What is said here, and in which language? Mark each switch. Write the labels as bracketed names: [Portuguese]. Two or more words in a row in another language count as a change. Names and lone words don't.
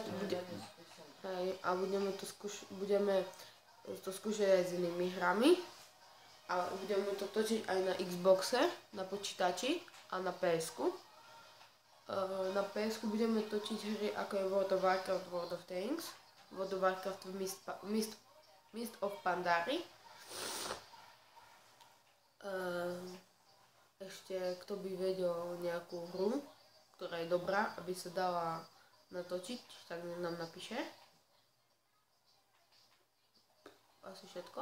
[Slovak] to skúšať aj s inými hrami a budeme to točiť aj na Xboxe, na počítači a na PS-ku. Na PS-ku budeme točiť hry ako je World of Warcraft, World of Tanks, World of Warcraft Mist of Pandaria. Ešte kto by vedel nejakú hru, ktorá je dobrá, aby sa dala natočiť, tak nám napíše. Asi všetko.